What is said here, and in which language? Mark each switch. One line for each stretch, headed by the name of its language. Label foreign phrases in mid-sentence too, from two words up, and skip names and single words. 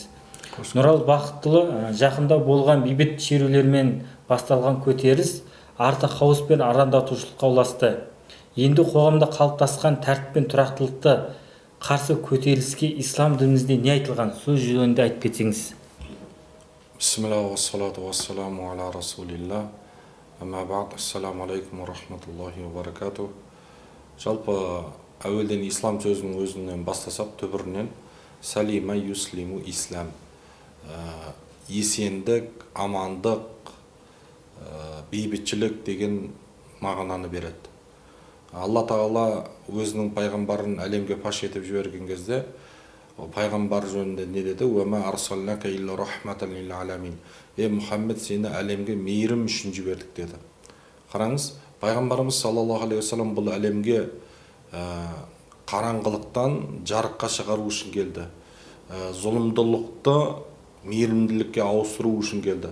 Kazakh: Нұралы Бақтылы, жақында болған бейбіт шерулермен басталған көтеріліс арты қауыс пен арандатушылыққа ұласты. Енді қоғамда қалыптасқан тәртіп пен тұрақтылықты қарсы көтеріліске ислам дінімізде не айтылған, сөз жөнінде айтып кетсеңіз.
Arabic: بسم الله والصلاة والسلام على رسول الله. أما بعد، السلام عليكم ورحمة الله وبركاته.
Kazakh: Жалпы әуелден ислам сөзінің өзінен бастасақ, түбірінен
Arabic: سلم يسلم إسلام.
Kazakh: Есендік, амандық, бейбітшілік деген мағынаны береді. Алла Тағала өзінің пайғамбарын әлемге паш етіп жіберген кезде пайғамбар жөнінде не деді?
Arabic: «وما أرسلناك إلا رحمة للعالمين».
Kazakh: Мұхаммед, сені әлемге мейірім үшін жібердік деді. Қараңыз, пайғамбарымыз
Arabic: صلى الله عليه وسلم
Kazakh: бұл әлемге қараңғылықтан жарыққа шығару үшін келді. Зұлымдылықты мейірімділікке ауыстыру үшін келді.